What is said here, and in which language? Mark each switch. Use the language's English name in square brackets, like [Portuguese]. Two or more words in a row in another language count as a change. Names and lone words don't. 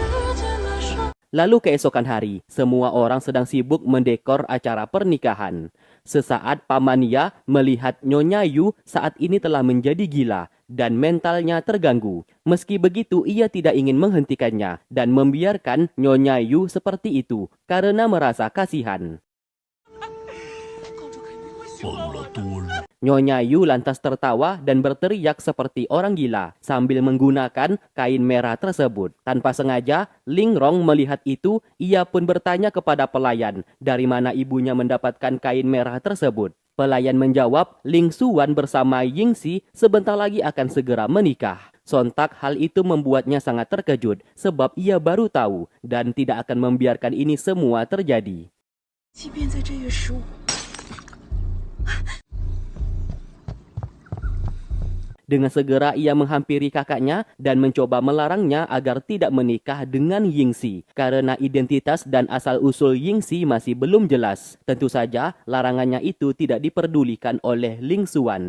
[Indonesian] Lalu keesokan hari, semua orang sedang sibuk mendekor acara pernikahan. Sesaat Paman Ya melihat Nyonya Yu saat ini telah menjadi gila dan mentalnya terganggu. Meski begitu, ia tidak ingin menghentikannya dan membiarkan Nyonya Yu seperti itu karena merasa kasihan. [Chinese] 疯了多了。 [Indonesian] Nyonya Yu lantas tertawa dan berteriak seperti orang gila sambil menggunakan kain merah tersebut. Tanpa sengaja, Ling Rong melihat itu, ia pun bertanya kepada pelayan dari mana ibunya mendapatkan kain merah tersebut. Pelayan menjawab, Ling Xuan bersama Yingxi sebentar lagi akan segera menikah. Sontak hal itu membuatnya sangat terkejut sebab ia baru tahu dan tidak akan membiarkan ini semua terjadi. [Chinese] 即便在这月15， [Indonesian] Dengan segera ia menghampiri kakaknya dan mencoba melarangnya agar tidak menikah dengan Yingxi karena identitas dan asal-usul Yingxi masih belum jelas. Tentu saja larangannya itu tidak diperdulikan oleh Ling Xuan.